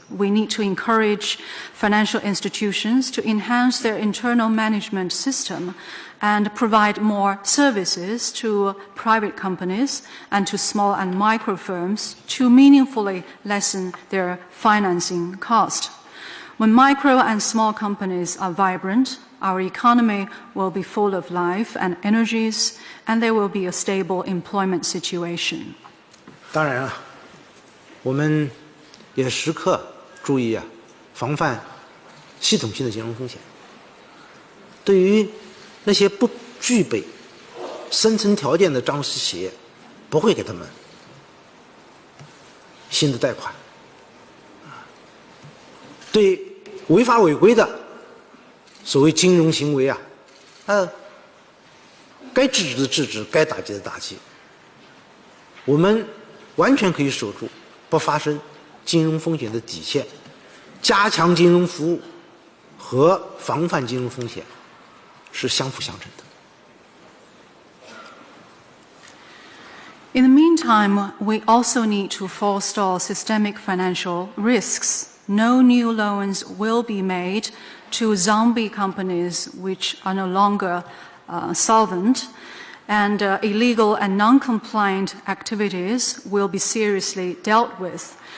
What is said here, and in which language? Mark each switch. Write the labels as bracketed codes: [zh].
[en] We need to encourage financial institutions to enhance their internal management system and provide more services to private companies and to small and micro firms to meaningfully lessen their financing cost. When micro and small companies are vibrant, our economy will be full of life and energies, and there will be a stable employment situation. [zh] 当然我们也时刻注意防范系统性的金融风险。对于那些不具备生存条件的张氏企业，不会给他们新的贷款。对违法违规的所谓金融行为该制止的制止，该打击的打击。我们完全可以守住不发生金融风险的底线，加强金融服务和防范金融风险是相辅相成的。 [en] In the meantime, we also need to forestall systemic financial risks. No new loans will be made to zombie companies which are no longer solvent, and illegal and non-compliant activities will be seriously dealt with.